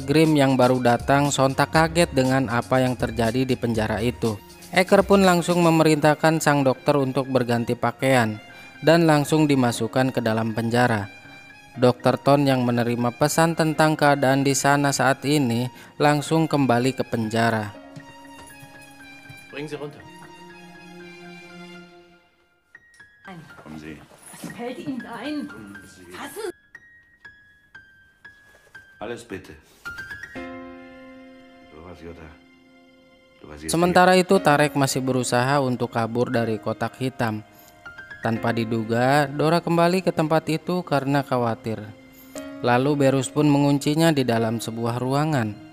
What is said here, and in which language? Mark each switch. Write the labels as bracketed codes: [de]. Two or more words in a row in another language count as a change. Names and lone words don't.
[id] Grimm yang baru datang sontak kaget dengan apa yang terjadi di penjara itu. Eker pun langsung memerintahkan sang dokter untuk berganti pakaian dan langsung dimasukkan ke dalam penjara. Dr. Ton yang menerima pesan tentang keadaan di sana saat ini langsung kembali ke penjara. [de] Bring sie runter. Kommen Sie. Was fällt Ihnen ein? Fassen! Alles bitte. [id] Sementara itu Tarek masih berusaha untuk kabur dari kotak hitam. Tanpa diduga, Dora kembali ke tempat itu karena khawatir. Lalu Berus pun menguncinya di dalam sebuah ruangan.